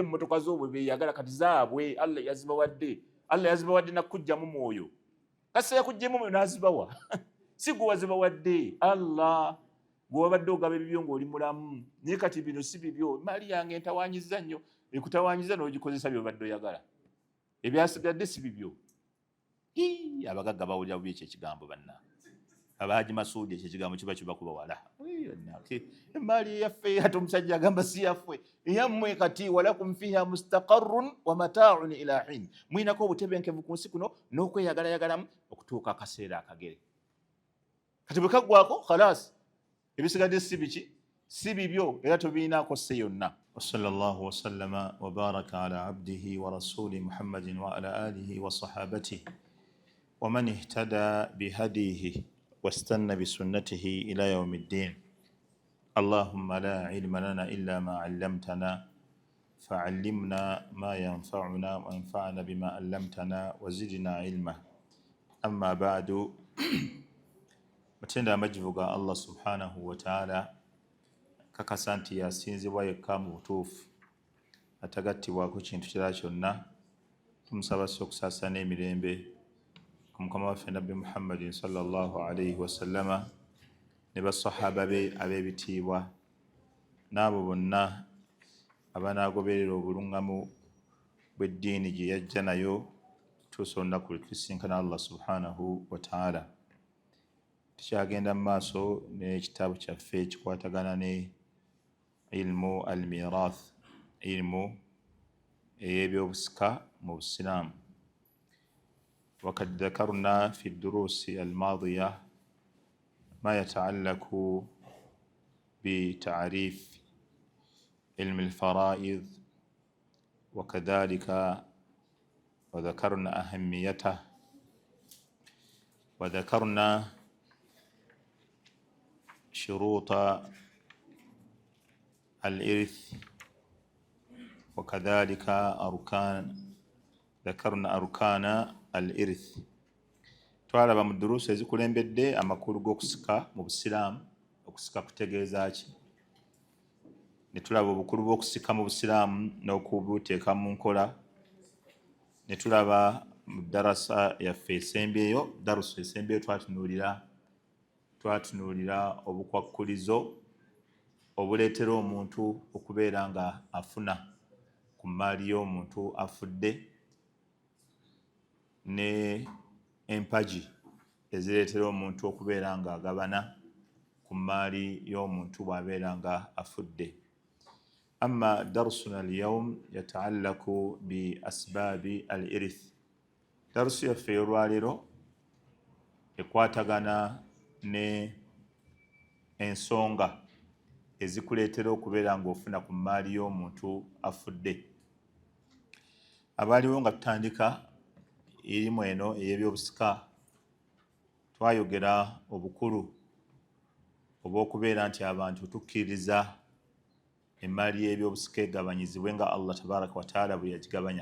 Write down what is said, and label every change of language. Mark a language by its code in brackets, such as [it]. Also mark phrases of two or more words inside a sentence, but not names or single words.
[lg] mu motoka zoobwe beyagala kati zaabwe Allah yazibawadde nakujjamu mwoyo kase yakujjemu mwoyo n'azibawa si gwe wazibawadde Allah gwe wabadde ogaba ebibyo ng'oli mulamu naye kati bino si bibyo mali yange entawaanyiza nnyo ekutawaanyiza n'ogikozesa byobadde oyagala ebyasigadde si bibyo abagagga bawulira bubi ekyo ekigambo banna Abahaji Masudi ekyo ekigambo kiba kibakuba wala emaali yaffe ate omusajja agamba si yaffe eyammwe kati [ar] ولكم فيها مستقر ومتاع إلى حين [lg] mwinako obutebenkevu ku nsi kuno n'okweyagalayagalamu okutuuka akaseera akagere kati bwe kaggwako khalas ebisigadde si biki si bibyo era tobiinaako sse yonna [ar] وصلى الله وسلم وبارك على عبده ورسوله محمد وعلى آله وصحابته ومن اهتدى بهديه واستنى بسنته إلى يوم الدين اللهم لا علم لنا إلا ما علمتنا فعلمنا ما ينفعنا وانفعنا بما علمتنا وزدنا علما أما بعد [lg] متenda amajivuga Allah [ar] سبحانه وتعالى [lg] kakasanti yasinzibwa yekka mu butuufu atagattibwako kintu kirala kyonna tumusaba okusaasana emirembe ku mukama waffe nabbi Muhammadin [ar] صلى الله عليه وسلم [lg] ne basahaba be ab'ebitiibwa n'abo bonna abanaagoberera obulungamu bw'eddiini gye yajja nayo tuusa olunaku lwe tulisinkana Allah [ar] سبحانه وتعالى. [lg] Tukyagenda mu maaso n'ekitabo kyaffe ekikwatagana ne [ar] علم الميراث, [lg] ilmu ey'ebyobusika mu Busiraamu. [ar] وقد ذكرنا في الدروس الماضية ما يتعلق بتعريف علم الفرائض وكذلك وذكرنا أهميته وذكرنا شروط الإرث وكذلك ذكرنا أركان الإرث. [lg] twalaba mu duruusi ezikulembedde amakulu g'okusika mu Busiraamu, okusika kutegeeza ki? Ne tulaba obukulu bw'okusika mu Busiraamu n'okubuteeka mu nkola. Ne tulaba mu darasa yaffe esembyeyo, darusu esembyeyo twatunuulira obukwakkulizo obuleetera omuntu okubeera nga afuna ku mmaali y'omuntu afudde, ne empaji ezireetera omuntu okubeera nga agabana ku mmaali y'omuntu bw'abeera nga afudde. [ar] أما درسنا اليوم يتعلق ب أسباب الإرث. [lg] Darusu yaffe y'olwaleero ekwatagana ne ensonga ezikuleetera okubeera ng'ofuna ku mmaali y'omuntu afudde. Abaaliwo nga tutandika erimu eno ey'ebyobusika, twayogera obukulu obw'okubeera nti abantu tukkiririza emmaali y'ebyobusika egabanyizibwe nga Allah [ar] تبارك وتعالى [lg] bwe yagigabanya.